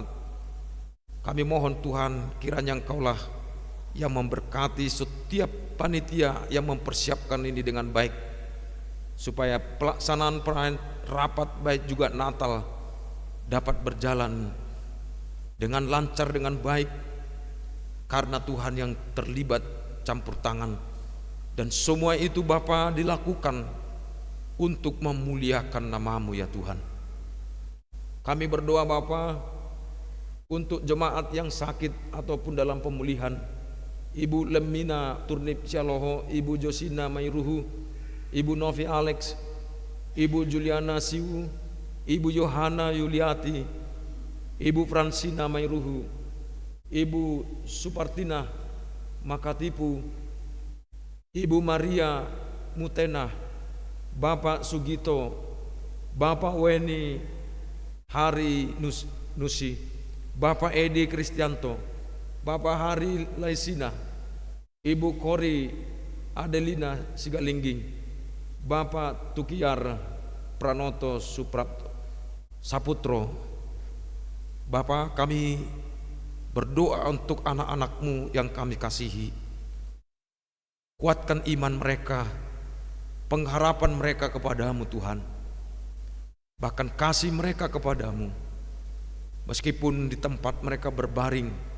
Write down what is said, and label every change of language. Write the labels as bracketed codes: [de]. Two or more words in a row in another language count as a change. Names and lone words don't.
[id] Kami mohon Tuhan, kiranya Engkaulah yang memberkati setiap panitia yang mempersiapkan ini dengan baik, supaya pelaksanaan perayaan rapat baik juga Natal dapat berjalan dengan lancar, dengan baik, karena Tuhan yang terlibat campur tangan. Dan semua itu Bapa dilakukan untuk memuliakan nama-Mu ya Tuhan. Kami berdoa Bapa untuk jemaat yang sakit ataupun dalam pemulihan, Ibu Lemina Turnip Cialoho, Ibu Josina Mairuhu, Ibu Novi Alex, Ibu Juliana Siwu, Ibu Yohana Yuliati, Ibu Fransina Mairuhu, Ibu Supartina Makatipu, Ibu Maria Mutena, Bapak Sugito, Bapak Weni Hari Nusi, Bapak Edi Kristianto, Bapak Hari Laisina, Ibu Kori Adelina Sigalingging, Bapak Tukiar Pranoto Saputro. Bapak, kami berdoa untuk anak-anak-Mu yang kami kasihi. Kuatkan iman mereka, pengharapan mereka kepadamu Tuhan, bahkan kasih mereka kepadamu meskipun di tempat mereka berbaring.